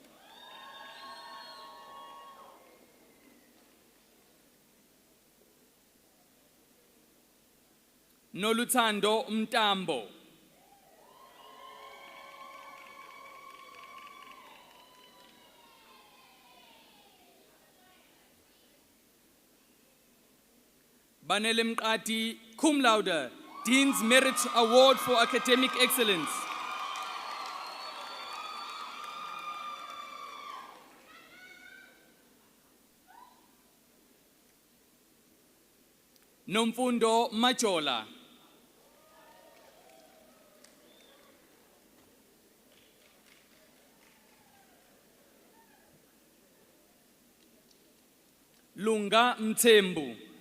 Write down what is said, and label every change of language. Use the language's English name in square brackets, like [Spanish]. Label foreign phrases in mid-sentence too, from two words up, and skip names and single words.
[English] Noluthando Mtambo. Banele Mqadi, [Latin] cum laude, [English] Dean's Merit Award for Academic Excellence. Nomfundo Majola. Lunga Mthembu.